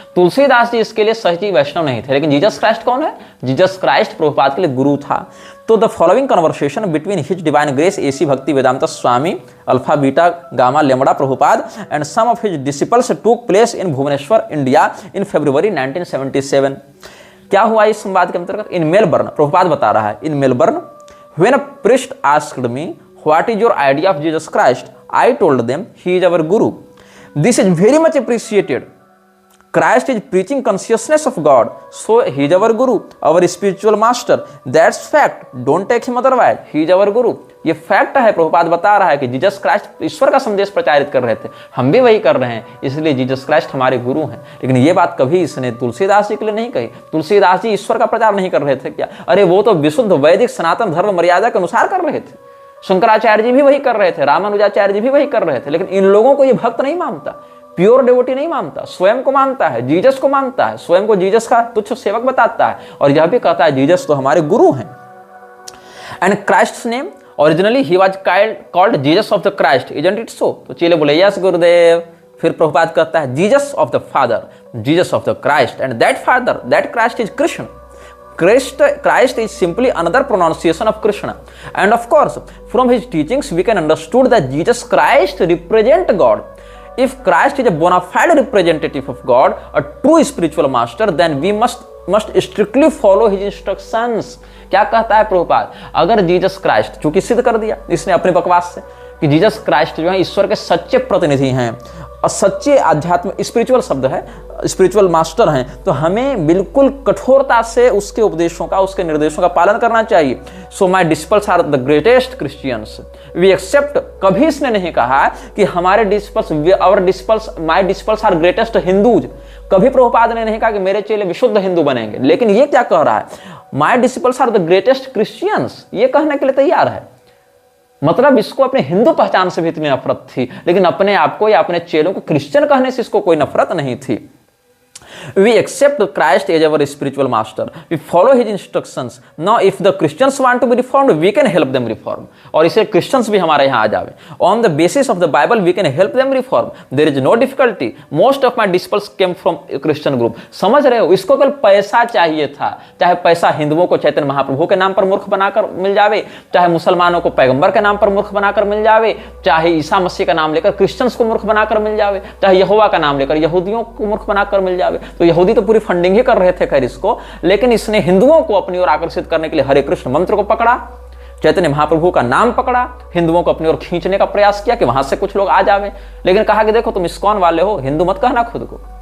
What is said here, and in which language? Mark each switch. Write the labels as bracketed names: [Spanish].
[Hindi] तुलसीदास जी इसके लिए सही वैष्णव नहीं थे, लेकिन जीसस क्राइस्ट कौन है? जीसस क्राइस्ट प्रभुपाद के लिए गुरु था। [English] तो the following conversation between his divine grace A C Bhaktivedanta Swami alpha beta gamma lambda Prabhupada and some of his disciples took place in Bhubaneswar India in February 1977। [Hindi] क्या हुआ इस संवाद के अंतर्गत? [English] in Melbourne, [Hindi] प्रभुपाद बता रहा है, [English] In Melbourne when a priest asked me what is your idea of Jesus Christ, I told them he is our guru. This is very much appreciated. Christ is preaching consciousness of God, so he is our guru, our spiritual master. That's fact, don't take him otherwise. He is our guru. [Hindi] ये fact है। प्रभुपाद बता रहा है कि Jesus Christ ईश्वर का संदेश प्रचारित कर रहे थे, हम भी वही कर रहे हैं, इसलिए जीसस क्राइस्ट हमारे गुरु हैं। लेकिन ये बात कभी इसने तुलसीदास जी के लिए नहीं कही। तुलसीदास जी ईश्वर का प्रचार नहीं कर रहे थे क्या? अरे वो तो विशुद्ध वैदिक सनातन धर्म मर्यादा के अनुसार कर रहे थे। शंकराचार्य जी भी वही कर रहे थे, रामानुजाचार्य जी भी वही कर रहे थे, लेकिन इन लोगों को ये भक्त नहीं मानता, [English] pure devotee [Hindi] नहीं मानता, स्वयं को मानता है, जीसस को मानता है, स्वयं को जीसस का तुच्छ सेवक बताता है और यह भी कहता है जीसस तो हमारे गुरु हैं। [English] And Christ's name originally ही was called Jesus of the Christ, isn't it so? [Hindi] तो चेले बोले यस गुरुदेव। फिर प्रभुपाद कहता है [English] Jesus of the father, Jesus of the Christ, and that father, that Christ is Krishna. Christ is simply another pronunciation of Krishna. And of course, from his teachings, we can understood that Jesus Christ represent God. If Christ is a bona fide representative of God, a true spiritual master, then we must strictly follow his instructions. [Hindi] क्या कहता है प्रभुपाद? अगर Jesus Christ, चूंकि सिद्ध कर दिया इसने अपने बकवास से कि जीसस क्राइस्ट जो है ईश्वर के सच्चे प्रतिनिधि हैं और सच्चे आध्यात्म, स्पिरिचुअल शब्द है, स्पिरिचुअल मास्टर हैं, तो हमें बिल्कुल कठोरता से उसके उपदेशों का, उसके निर्देशों का पालन करना चाहिए। [English] So my disciples are the greatest Christians, we accept. [Hindi] कभी इसने नहीं कहा कि हमारे disciples, [English] Our disciples, my disciples are greatest Hindus. [Hindi] कभी प्रभुपाद ने नहीं कहा कि मेरे चेले विशुद्ध हिंदू बनेंगे, लेकिन ये क्या कह रहा है? [English] my disciples are the greatest Christians, [Hindi] ये कहने के लिए तैयार है। मतलब इसको अपने हिंदू पहचान से भी इतनी नफरत थी, लेकिन अपने आप को या अपने चेलों को क्रिश्चियन कहने से इसको कोई नफरत नहीं थी। [English] We accept Christ as our spiritual master. We follow his instructions. Now, if the Christians want to be reformed, we can help them reform. [Hindi] और इसे Christians भी हमारे यहाँ आ जावे। [English] On the basis of the Bible, we can help them reform. There is no difficulty. Most of my disciples came from a Christian group. [Hindi] समझ रहे हो? इसको केवल पैसा चाहिए था। चाहे पैसा हिंदुओं को चैतन्य महाप्रभु के नाम पर मूर्ख बनाकर मिल जावे, चाहे मुसलमानों को पैगंबर के नाम पर मूर्ख बनाकर मिल जावे, चाहे ईसा मसीह का नाम लेकर क्रिश्चियंस को मूर्ख बनाकर मिल जावे, चाहे यहोवा का नाम लेकर यहूदियों को मूर्ख बनाकर मिल जावे। तो यहूदी तो पूरी फंडिंग ही कर रहे थे खैर इसको, लेकिन इसने हिंदुओं को अपनी ओर आकर्षित करने के लिए हरे कृष्ण मंत्र को पकड़ा, चैतन्य महाप्रभु का नाम पकड़ा, हिंदुओं को अपनी ओर खींचने का प्रयास किया कि वहां से कुछ लोग आ जावे, लेकिन कहा कि देखो तुम इस्कॉन वाले हो, हिंदू मत कहना खुद को।